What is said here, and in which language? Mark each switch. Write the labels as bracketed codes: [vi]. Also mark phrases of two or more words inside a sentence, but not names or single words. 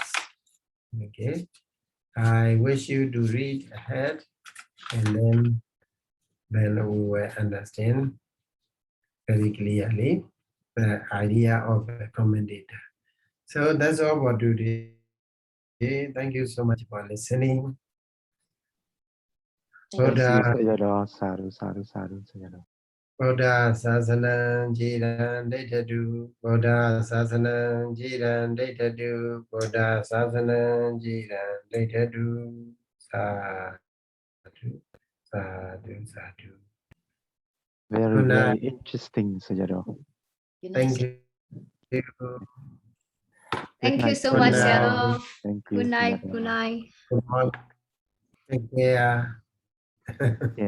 [en] Okay, I wish you to read ahead, and then we will understand very clearly the idea of the commentator. So that's all for today. Thank you so much for listening. Buddha Sayadaw. [pi] Buddha Sasanam Jiran Daitadu, Buddha Sasanam Jiran Daitadu, Buddha Sasanam Jiran Daitadu, Sadhu, Sadhu, Sadhu. [en] Very interesting, Sayadaw. Thank you. Thank you so Good much, night. Sayadaw. Thank you. Good night. Sayadaw. Good night. Good morning. Take care. Yeah.